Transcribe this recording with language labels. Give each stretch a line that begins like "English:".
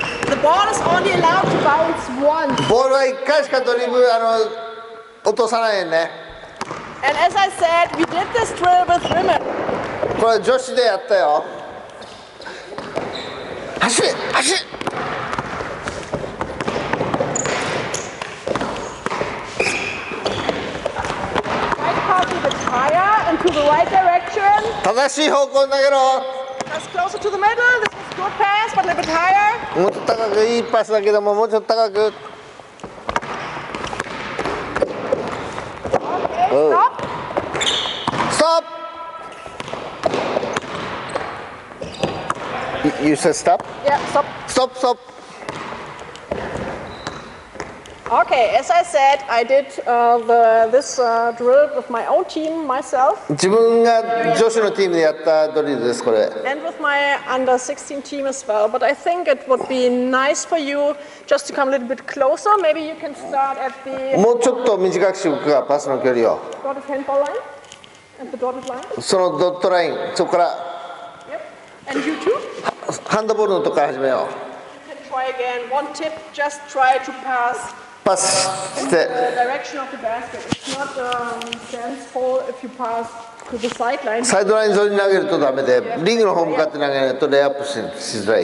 English: The ball is only allowed to bounce once.
Japanese: うボールは1回しかドリブル落とさないよね
English: And as I said, we did this drill with women.
Japanese: これ女子でやったよ走れ走れ
English: Right pass a bit higher and to the right direction.
Japanese: 正しい方向に投げろ
English: Just closer to the middle. This is good pass, but a little bit higher.
Japanese: もうちょっと高くいいパスだけどももうちょっと高く
English: Okay, Oh. stop. ストップ You said stop? Yeah, stop. Stop Okay, as I said, I did this drill with my own team, myself,
Japanese: 自分が女子のチームでやったドリルですこれ
English: and with my under 16 team as well. But I think it would be nice for you just to come a little bit closer. Maybe you can start at the
Japanese: もうちょっと短くしようかパスの距離を
English: dotted handball line. At the dotted line.
Japanese: そのドットラインそこから
English: Yep. And you too?
Japanese: ハンドボールのとこから始めよ
English: You can try again. One tip, just try to pass
Japanese: うパスして
English: the direction of the basket. It's not sensible if you pass to the sideline.
Japanese: サイドライン沿いに投げるとダメでリングの方向かって投げないとレイアップしづらい